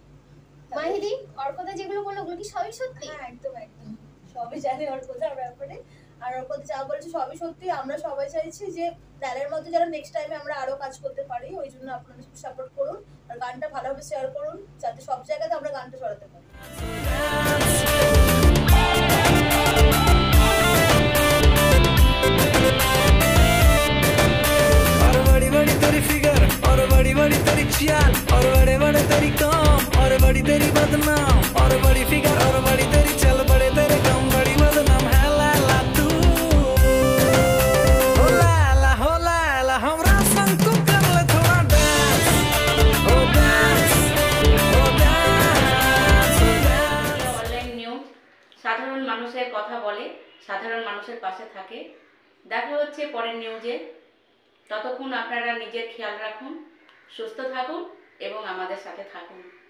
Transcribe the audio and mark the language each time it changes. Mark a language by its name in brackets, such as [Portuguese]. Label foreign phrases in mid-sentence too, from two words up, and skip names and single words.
[Bangla] মাহিদি, অর্কদা যেগুলো বললো ওগুলো কি সবই সত্যি? হ্যাঁ, একদম একদম সবই জানি অর্কদার ব্যাপারে। আর অর্কদা যা বলছে সবই সত্যি। আমরা সবাই চাইছি যে লায়লার মধ্যে যারা [English] next time [Bangla] আমরা আরো কাজ করতে পারি, ওই জন্য আপনারা সাপোর্ট করুন আর গানটা ভালোভাবে শেয়ার করুন, যাতে সব জায়গাতে আমরা গানটা ছড়াতে পারি। [Hindi] और बड़ी बड़ी तेरी फिगर, और बड़ी बड़ी तेरी चाल, और बड़े बड़े तेरी काम, और बड़ी तेरी बदनाम, और बड़ी फिगर, और बड़ी तेरी चल, बड़े तेरे काम, बड़ी बदनाम है लैला तू। हो लैला हमरा संग तू कर ले थोड़ा डांस, ओ डांस, ओ डांस, ओ डांस। [Bangla] অনলাইন নিউজ সাধারণ মানুষের কথা বলে, সাধারণ মানুষের পাশে থাকে। দেখা হচ্ছে পরের নিউজে। ততক্ষণ আপনারা নিজের খেয়াল রাখুন, সুস্থ থাকুন এবং আমাদের সাথে থাকুন।